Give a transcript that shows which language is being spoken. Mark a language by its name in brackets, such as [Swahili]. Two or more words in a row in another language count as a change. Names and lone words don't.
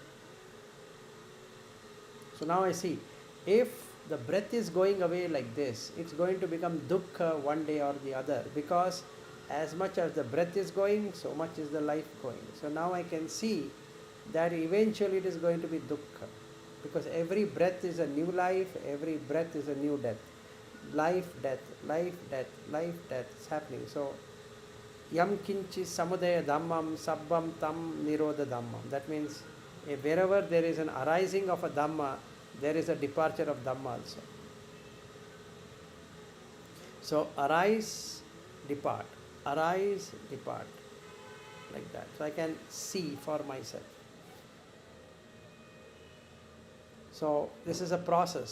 [English] So now I see, if the breath is going away like this, it's going to become dukkha one day or the other, because as much as the breath is going, so much is the life going. So now I can see that eventually it is going to be dukkha, because every breath is a new life, every breath is a new death. Life, death, life, death, life, death is happening. [Pali] So yam kinchi samudaya dhammam sabbam tam nirodha dhammam. [English] That means wherever there is an arising of a dhamma, there is a departure of dhamma also. So arise, depart, like that. So I can see for myself. So this is a process.